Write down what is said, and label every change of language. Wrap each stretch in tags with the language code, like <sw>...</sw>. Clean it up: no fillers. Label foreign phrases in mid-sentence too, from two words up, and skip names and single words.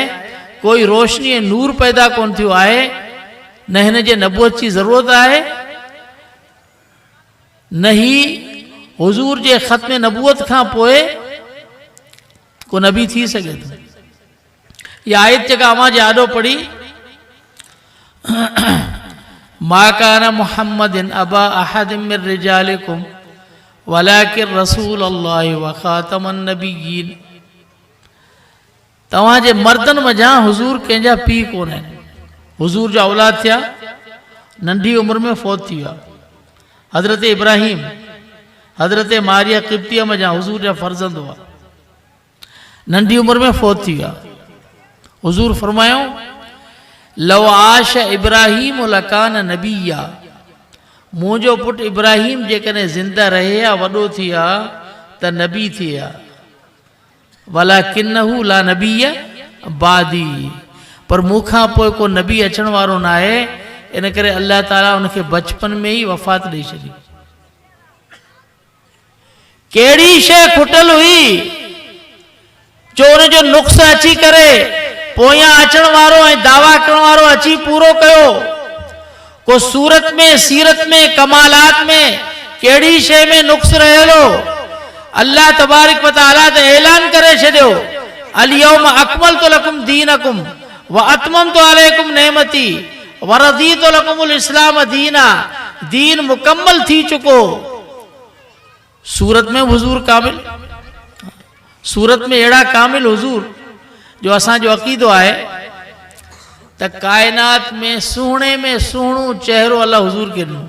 <sd>कोई रोशनी ऐं नूर पैदा कोन थियो आहे। न हिन जे नबूवत जी ज़रूरत आहे, न ही हुज़ूर जे ख़त्म नबूवत खां पोइ को नबी थी सघे थो। इहा आयत जेका अवां जे आॾो पढ़ी,</sd> <ar>ما كان محمد أبا أحد من رجالكم ولكن رسول الله وخاتم النبيين.</ar> <sd>तव्हांजे मर्दनि मझां हुज़ूर कंहिंजा पीउ कोन आहिनि। हुज़ूर जा औलाद थिया, नंढी उमिरि में फ़ौत थी विया। हज़रत इब्राहिम, हज़रत मारिया क़िब्तिया मझां हुज़ूर जा फ़र्ज़ंद हुआ, नंढी उमिरि में फ़ौत थी विया। हुज़ूर फरमायो</sd> <ar>لو عاش إبراهيم لكان نبيا.</ar> <sd>मुंहिंजो पुटु इब्राहिम जेकॾहिं ज़िंदा रहे या वॾो थी विया त नबी थी विया।</sd> <ar>ولكنه لا نبي بعدي.</ar> <sd>पर मूंखां पोइ को नबी अचण वारो न आहे। इन करे अल्लाह ताला उनखे बचपन में ई वफ़ात ॾेई छॾी। कहिड़ी शइ खुटल हुई जो उनजो नुक्स अची करे पोयां अचण वारो ऐं दावा करण वारो अची पूरो कयो? को सूरत में, सीरत में, कमालात में कहिड़ी शइ में नुक्स रहियो? अल्लाह तबारक व तआला त ऐलान करे छॾियो</sd> <ar>اليوم أكملت لكم دينكم وأتممت عليكم نعمتي ورضيت لكم الإسلام دينا.</ar> <sd>दीन मुकम्मल थी चुको। सूरत में हुजूर कामिल, सूरत में अड़ा कामिल हुजूर जो असांजो अक़ीदो आहे त कायनात में सुहिणो चेहरो अल्लाह हुजूर के ॾिनो।</sd>